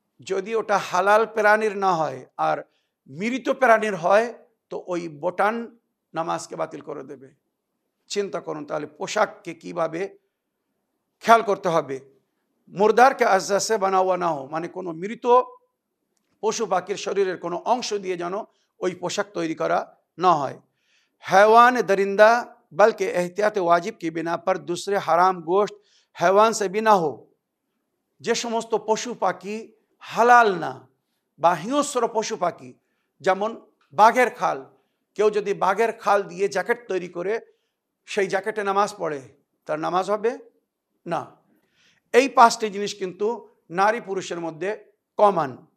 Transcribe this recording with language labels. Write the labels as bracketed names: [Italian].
[Bangla] যদি ওটা হালাল প্রাণীর না হয় আর মৃত প্রাণীর হয়, তো ওই বোটাম নামাজকে বাতিল করে দেবে। চিন্তা করুন তাহলে পোশাককে কিভাবে খেয়াল করতে হবে। [Hindi] মুর্দারকে আজ্জা সে বানাওয়া না হো, [Bangla] মানে কোনো মৃত পশু পাখির শরীরের কোনো অংশ দিয়ে যেন ওই পোশাক তৈরি করা না হয়। [Hindi] हैवान दरिंदा बल्कि एहतियात वाजिब की बिना पर दूसरे हराम गोश्त हैवान से भी ना हो। [Bangla] যে সমস্ত পশু পাখি হালাল না বা হিংস্র পশু পাখি, যেমন বাঘের খাল, কেউ যদি বাঘের খাল দিয়ে জ্যাকেট তৈরি করে সেই জ্যাকেটে নামাজ পড়ে, তার নামাজ হবে না। এই 5টি জিনিস কিন্তু নারী পুরুষের মধ্যে কমন।